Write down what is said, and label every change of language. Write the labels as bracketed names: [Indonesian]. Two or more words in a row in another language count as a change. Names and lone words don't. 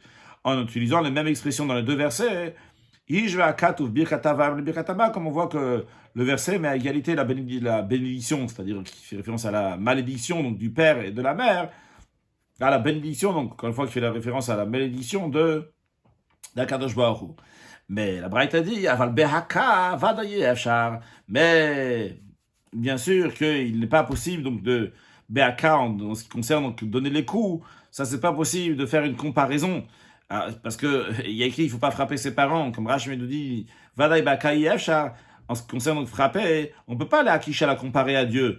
[French] En utilisant les mêmes expressions dans les deux versets, comme on voit que le verset met à égalité la bénédiction, c'est-à-dire qui fait référence à la malédiction donc, du père et de la mère, à la bénédiction, donc encore une fois qui fait la référence à la malédiction d' [Hebrew] הקדוש ברוך הוא. [French] Mais la Braïta dit, [Hebrew] אבל בהכאה ודאי אפשר. [French] Mais bien sûr qu'il n'est pas possible donc de behaka en ce qui concerne donc donner les coups. Ça c'est pas possible de faire une comparaison parce que il y a écrit il faut pas frapper ses parents. Comme Rashi nous dit, [Hebrew] ודאי בהכאה אפשר. [French] En ce qui concerne donc frapper, on peut pas la Akisha la comparer à Dieu.